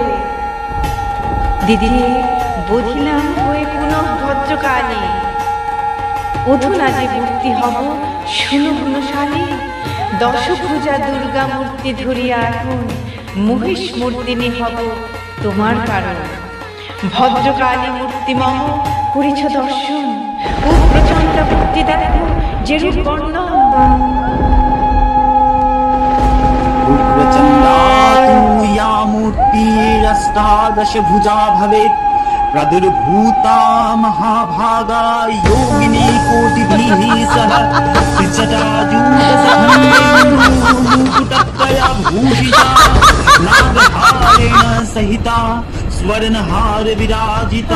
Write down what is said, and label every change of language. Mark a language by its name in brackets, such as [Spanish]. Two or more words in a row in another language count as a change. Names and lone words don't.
[Bangla] দিদি বধিলাম হয়ে পুনঃ ভদ্রকালী, অধুনা যে মূর্তি হব শুনো গুণশালী। দশভুজা দুর্গা মূর্তি ধরিয়া এখন মহিষ মূর্তিনি হব তোমার কারণ। ভদ্রকালী মূর্তি মম করিছ দর্শন, উগ্রচণ্ডা মূর্তি দেখো যেরূপ বর্ণন। [Sanskrit] उग्रचण्डा तु या मूर्तिरष्टादशभुजा भवेत्, प्रादुर्भूता महाभागा योगिनी कोटिभिः सह। त्रिजटाजूटसखण्डेन्दुमुकुटत्रया भूषिता, नागहारेण सहिता स्वर्णहार विराजिता।